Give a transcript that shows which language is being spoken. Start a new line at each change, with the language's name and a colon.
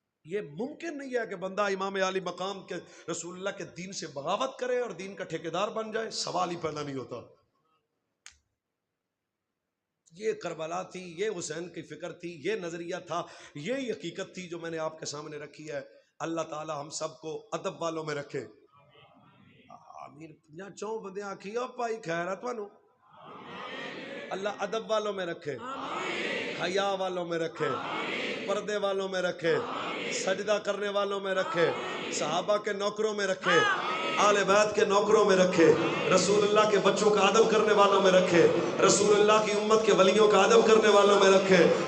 Urdu: یہ ممکن نہیں ہے کہ بندہ امام عالی مقام کے رسول اللہ کے دین سے بغاوت کرے اور دین کا ٹھیکیدار بن جائے. سوال ہی پیدا نہیں ہوتا. یہ کربلا تھی، یہ حسین کی فکر تھی، یہ نظریہ تھا، یہ حقیقت تھی جو میں نے آپ کے سامنے رکھی ہے. اللہ تعالی ہم سب کو ادب والوں میں رکھے. آمین.
Punjabi: یا چوں بندے آکھی او پائی خیر ہے تانوں.
Urdu: اللہ ادب والوں میں رکھے، حیا والوں میں رکھے، پردے والوں میں رکھے، سجدہ کرنے والوں میں رکھے، صحابہ کے نوکروں میں رکھے، آل بیت کے نوکروں میں رکھے، رسول اللہ کے بچوں کا ادب کرنے والوں میں رکھے، رسول اللہ کی امت کے ولیوں کا ادب کرنے والوں میں رکھے.